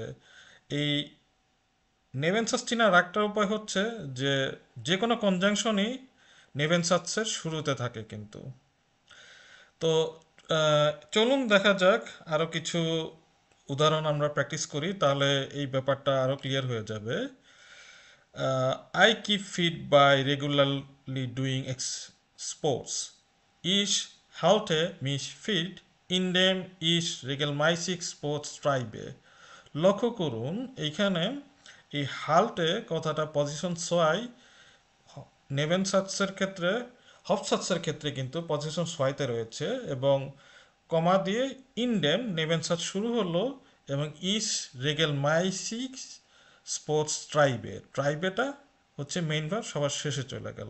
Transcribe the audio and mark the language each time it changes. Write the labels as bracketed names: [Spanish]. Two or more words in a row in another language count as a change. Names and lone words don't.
[Bangla] এই নেভেনসাস চিনার একটা উপায় হচ্ছে যে যে কোনো কনজাংশনই নেভেনসাৎসের শুরুতে থাকে কিন্তু। তো চলুন দেখা যাক আরও কিছু উদাহরণ আমরা প্র্যাকটিস করি, তাহলে এই ব্যাপারটা আরও ক্লিয়ার হয়ে যাবে। [English] I keep fit by regularly doing sports. [German] Ich halte mich fit, indem ich regelmäßig Sports treibe. [Bangla] লক্ষ্য করুন এইখানে এই হাল্টে কথাটা [German] Position zwei, [Bangla] নেভেনসাৎসের ক্ষেত্রে, হফসাৎসের ক্ষেত্রে কিন্তু [German] Position zweiতে [Bangla] রয়েছে, এবং কমা দিয়ে [German] indem Nebensatz [Bangla] শুরু হলো এবং [German] ich regelmäßig Sports treibe, [Bangla] ট্রাইবেটা হচ্ছে [English] main verb, [Bangla] সবার শেষে চলে গেল।